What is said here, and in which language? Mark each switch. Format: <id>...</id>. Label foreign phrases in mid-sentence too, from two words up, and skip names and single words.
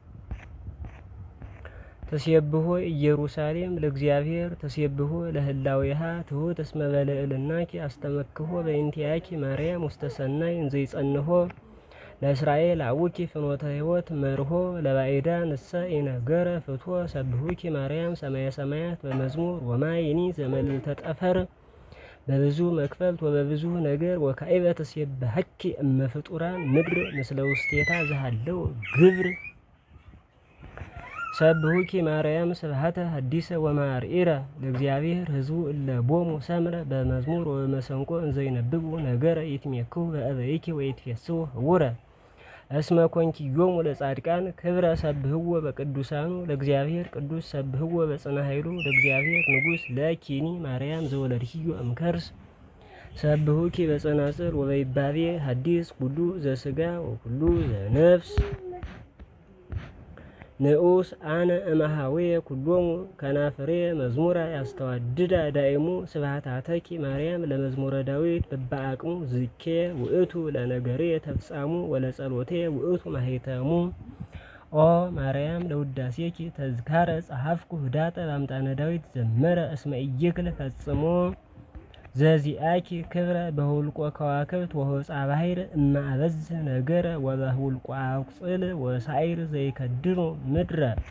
<gez>ተሴብሖ ኢየሩሳሌም ለእግዚአብሔር ተሴብሖ ለህላዌሃ ትሑት እስመ በልዕልናኪ አስተመክሖ በእንቲአኪ ማርያም ውስተ ሰናይ እንዘ ይጸንሖ ለእስራኤል አቡኪ ፍኖተ ሕይወት መርሆ ለባዕዳን እሰ ኢነገረ ፍትወ ሰብሁኪ ማርያም ሰማየ ሰማያት በመዝሙር ወማይኒ ዘመልዕልተ ጠፈር በብዙ መክፈልት ወበብዙ ነገር ወካዕበ ትሴብሐኪ እመፍጡራን ምድር ምስለ ውስቴታ ዘሃለው ግብር ሰብሁኪ ማርያም ስብሐተ ሐዲሰ ወማርኢረ ለእግዚአብሔር ሕዝቡ እለ ቦሙ ሰምረ በመዝሙር ወበመሰንቆ እንዘይነብቡ ነገረ ይትሜክሁ በአበይኪ ወይትፌስሑ ህቡረ እስመ ኮንኪዮሙ ለጻድቃን ክብረ ሰብህዎ በቅዱሳኑ ለእግዚአብሔር ቅዱስ ሰብህዎ በጽና ኃይሉ ለእግዚአብሔር ንጉሥ ለኪኒ ማርያም ዘወለድኪዮ እምከርስ ሰብሁኪ በጸናጽል ወበይባቤ ሐዲስ ኩሉ ዘስጋ ወኩሉ ዘነፍስ ንዑስ አነ እምሃዌየ ኩሎሙ ከናፍሬ መዝሙራ ያስተዋድዳ ዳይሙ ስብሐታተኪ ማርያም ለመዝሙረ ዳዊት በበአቅሙ ዝኬ ውእቱ ለነገሬ ተፍጻሙ ወለጸሎቴ ውእቱ ማኅተሙ ኦ ማርያም ለውዳሴኪ ተዝካረ ጸሐፍኩ ህዳጠ በአምጣነ ዳዊት ዘመረ እስመ ኢይክል ፈጽሞ ዘዚአኪ ክብረ በሁልቆ ከዋክብት ወሆፃ ባሕር እመ አበዝሕ ነገረ ወበሁልቆ አቁጽል ወሳዕር ዘይከድኑ ምድረ</gez>